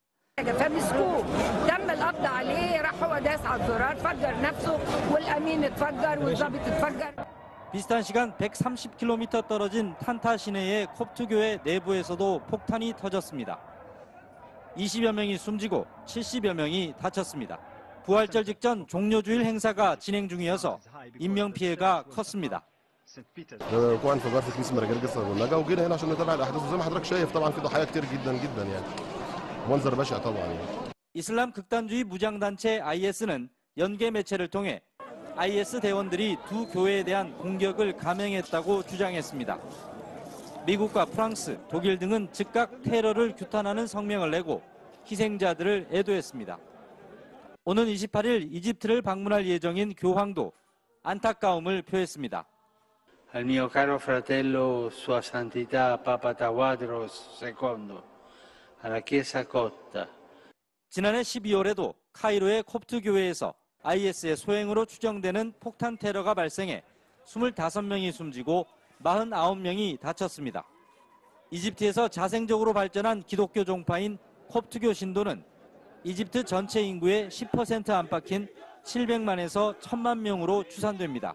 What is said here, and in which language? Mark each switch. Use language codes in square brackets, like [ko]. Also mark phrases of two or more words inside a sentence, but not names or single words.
[ko] 비슷한 시간 130km 떨어진 탄타 시내의 콥트 교회 내부에서도 폭탄이 터졌습니다. 20여 명이 숨지고 70여 명이 다쳤습니다. 부활절 직전 종료주일 행사가 진행 중이어서 인명피해가 컸습니다. [ar] وكمان انفجار في كنيسه مراجل قصه والنجا وجينا هنا عشان نتابع الاحداث وزي ما حضرتك شايف طبعا في ضحايا كتير جدا جدا يعني منظر بشع طبعا يعني. [ko] 이슬람 극단주의 무장단체 IS는 연계 매체를 통해 IS 대원들이 두 교회에 대한 공격을 감행했다고 주장했습니다. 미국과 프랑스, 독일 등은 즉각 테러를 규탄하는 성명을 내고 희생자들을 애도했습니다. 오는 28일 이집트를 방문할 예정인 교황도 안타까움을 표했습니다. [it] Al mio caro fratello Sua Santità Papa Tawadros II, alla Chiesa Cotta. [ko] 지난해 12월에도 카이로의 콥트 교회에서 IS의 소행으로 추정되는 폭탄 테러가 발생해 25명이 숨지고 49명이 다쳤습니다. 이집트에서 자생적으로 발전한 기독교 종파인 콥트교 신도는 이집트 전체 인구의 10% 안팎인 700만에서 1000만 명으로 추산됩니다.